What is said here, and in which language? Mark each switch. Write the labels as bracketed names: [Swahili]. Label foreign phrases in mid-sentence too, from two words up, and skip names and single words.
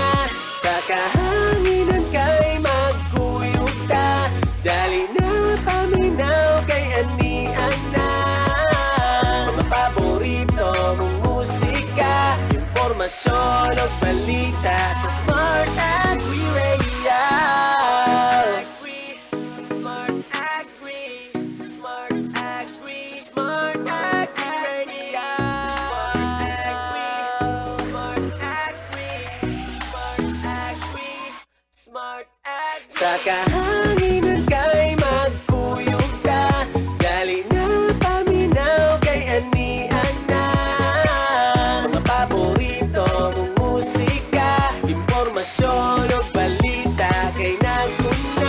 [Cebuano] Sa kahanginan kay magkuyog ka, dali na paminaw kay anian na. [Filipino] Mga paborito mong musika, impormasyon o balita sa Smart Agri Radio. Smart Agri, Smart Agri, Smart Agri Radio. Smart Agri, Smart Agri, Smart Agri. [Cebuano] Sa kahanginan kay magkuyog ka, dali na paminaw kay anian na. [Filipino] Mga paborito mong musika, impormasyon o balita [Cebuano] kay naguna.